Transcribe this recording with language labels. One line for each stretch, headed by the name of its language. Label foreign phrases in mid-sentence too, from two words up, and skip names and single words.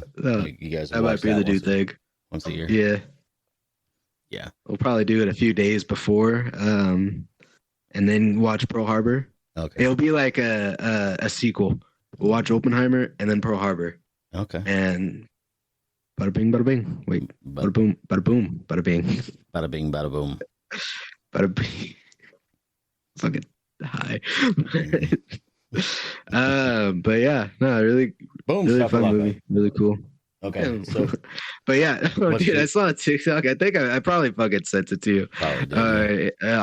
English: Like you guys that might watch be the new thing. once a year? Yeah. Yeah. We'll probably do it a few days before, and then watch Pearl Harbor. Okay. It'll be like a sequel. We'll watch Oppenheimer and then Pearl Harbor, Okay. and bada bing, bada bing. Wait, But bada boom, bada boom, bada bing, bada bing, bada boom. bada bing. Fucking high. But yeah, no, really Boom. fun shakalaka. movie, really cool. Okay. So But yeah, What's dude, your- I saw a TikTok. I think I probably fucking sent it to you probably did, yeah.